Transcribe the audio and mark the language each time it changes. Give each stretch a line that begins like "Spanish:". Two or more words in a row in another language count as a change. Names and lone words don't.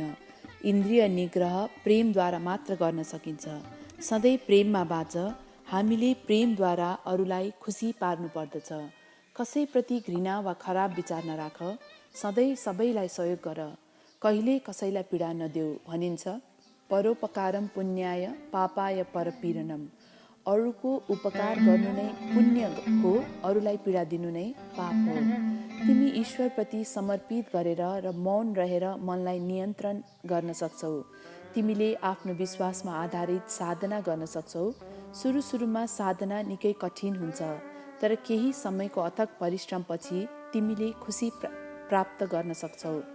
Nepali: इन्द्रिय निग्रह प्रेमद्वारा मात्र गर्न सकिन्छ। सधैँ प्रेममा बाँच। हामीले प्रेमद्वारा अरूलाई खुसी पार्नु पर्दछ। कसैप्रति घृणा वा खराब विचार नराख। सधैँ सबैलाई सहयोग गर। कहिले कसैलाई पीडा नदेऊ भनिन्छ।
Sanskrit: परोपकारम पुण्याय पापाय परपीडनम।
Nepali: अरूको उपकार गर्नु नै पुण्य हो, अरूलाई पीडा दिनु नै पाप हो। तिमी ईश्वरप्रति समर्पित गरेर र मौन रहेर मनलाई नियन्त्रण गर्न सक्छौ। तिमीले आफ्नो विश्वासमा आधारित साधना गर्न सक्छौ। सुरुमा साधना निकै कठिन हुन्छ, तर केही समयको अथक परिश्रमपछि तिमीले खुसी प्राप्त गर्न सक्छौ।